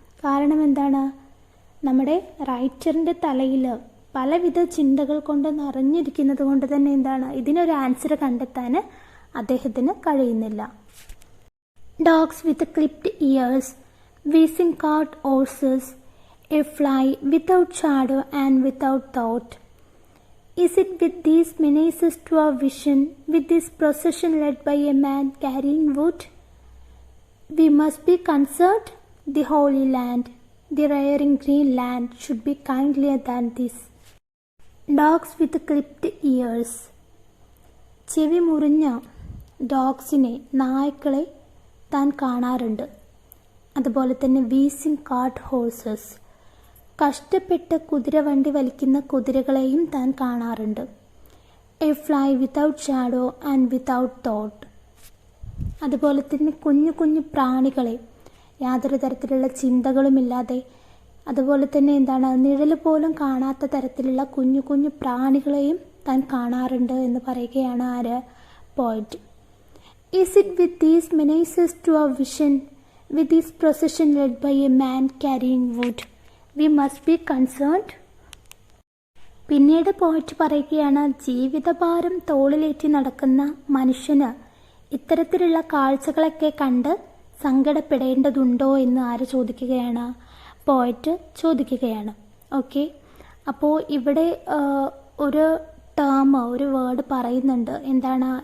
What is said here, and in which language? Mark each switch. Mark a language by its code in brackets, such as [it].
[ml] കാരണം എന്താണ്, നമ്മുടെ റൈറ്ററിൻ്റെ തലയിൽ പലവിധ ചിന്തകൾ കൊണ്ട് നിറഞ്ഞിരിക്കുന്നത് കൊണ്ട് തന്നെ എന്താണ്, ഇതിനൊരു ആൻസർ കണ്ടെത്താൻ അദ്ദേഹത്തിന് കഴിയുന്നില്ല. [en] Dogs with clipped ears, wheezing cart horses, a fly without shadow and without thought. Is it with these menaces to our vision, with this procession led by a man carrying wood? We must be concerned. The Holy Land, the rearing green land should be kindlier than this. Dogs with clipped ears. [ml] ചെവി മുറിഞ്ഞ ഡോഗ്സിനെ, നായ്ക്കളെ താൻ കാണാറുണ്ട്. അതുപോലെ തന്നെ [en] wheezing cart horses, [ml] കഷ്ടപ്പെട്ട് കുതിരവണ്ടി വലിക്കുന്ന കുതിരകളെയും താൻ കാണാറുണ്ട്. [en] A fly without shadow and without thought. [ml] അതുപോലെ തന്നെ കുഞ്ഞു കുഞ്ഞു പ്രാണികളെ, യാതൊരു തരത്തിലുള്ള ചിന്തകളുമില്ലാതെ, അതുപോലെ തന്നെ നിഴൽ പോലും കാണാത്ത തരത്തിലുള്ള കുഞ്ഞു കുഞ്ഞു പ്രാണികളെയും താൻ കാണാറുണ്ട് എന്ന് പറയുകയാണ് ആര്? പോയിറ്റ്. [en] Is it with these menaces to our vision, with this procession led by a man carrying wood, we must be concerned? [ml] പിന്നീട് പോയിട്ട് പറയുകയാണ്, ജീവിതഭാരം തോളിലേറ്റി നടക്കുന്ന മനുഷ്യന് ഇത്തരത്തിലുള്ള കാഴ്ചകളൊക്കെ കണ്ട് സങ്കടപ്പെടേണ്ടതുണ്ടോ എന്ന് ആര് ചോദിക്കുകയാണ്? പോയിട്ട് ചോദിക്കുകയാണ്. ഓക്കെ, അപ്പോൾ ഇവിടെ ഒരു ടേം, ഒരു വേർഡ് പറയുന്നുണ്ട്. എന്താണ്?